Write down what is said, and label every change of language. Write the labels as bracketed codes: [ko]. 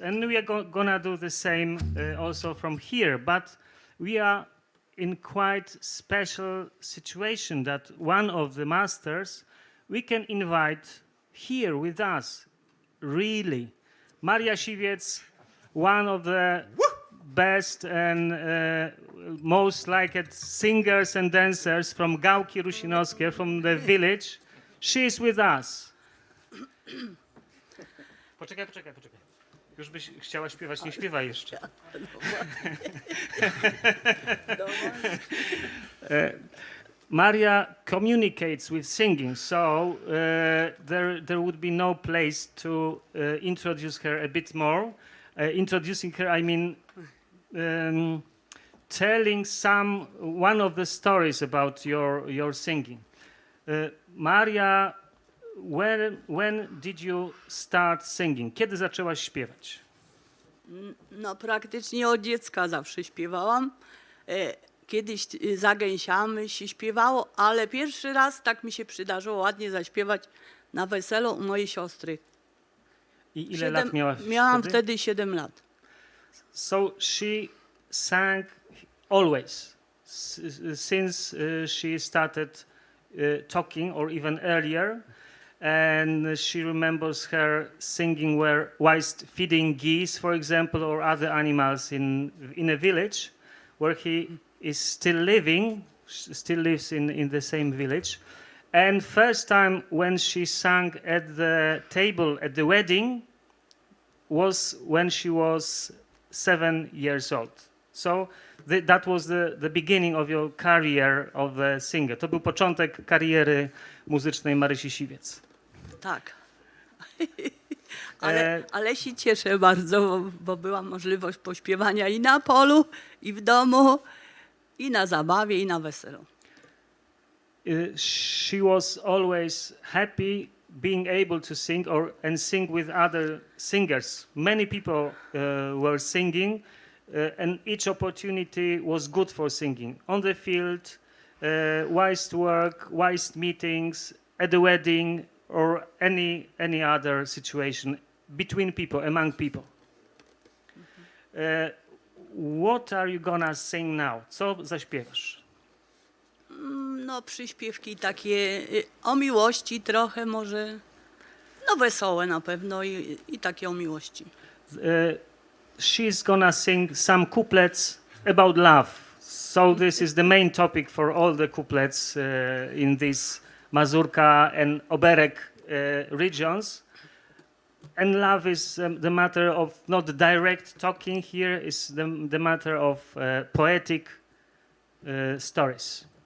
[en] And we are gonna do the same also from here, but we are in quite special situation that one of the masters we can invite here with us, really. Maria Siwiec, one of the best and most liked singers and dancers from Gałki Rusinowskie, from the village. She is with us. [pl] Poczekaj. Już byś chciała śpiewać, nie śpiewaj jeszcze. [en] Maria communicates with singing, so there would be no place to introduce her a bit more. Introducing her, I mean telling one of the stories about your singing. Maria, when did you start singing? [pl] Kiedy zaczęłaś śpiewać? No praktycznie od dziecka zawsze śpiewałam. Kiedyś za gęsiami się śpiewało, ale pierwszy raz tak mi się przydarzyło ładnie zaśpiewać na weselu u mojej siostry. I ile lat miałaś Miałam wtedy 7 lat. [en] So she sang always, since she started talking, or even earlier, and she remembers her singing whilst feeding geese, for example, or other animals in a village where he is still living, still lives in the same village. And first time when she sang at the table at the wedding was when she was 7 years old. So that was the beginning of your career of a singer. [pl] To był początek kariery muzycznej Marysi Siwiec. Tak. Ale się cieszę bardzo, bo była możliwość pośpiewania i na polu, i w domu, i na zabawie, i na weselu. [en] She was always happy being able to sing and sing with other singers. Many people were singing, and each opportunity was good for singing. On the field, whilst work, whilst meetings, at the wedding, or any other situation between people, among people. What are you gonna sing now? [pl] Co zaśpiewasz? No przyśpiewki takie o miłości trochę może, no wesołe na pewno i takie o miłości. [en] She's gonna sing some couplets about love. So this is the main topic for all the couplets in this Mazurka and Oberek regions. And love is the matter of not direct talking here, is the matter of poetic stories.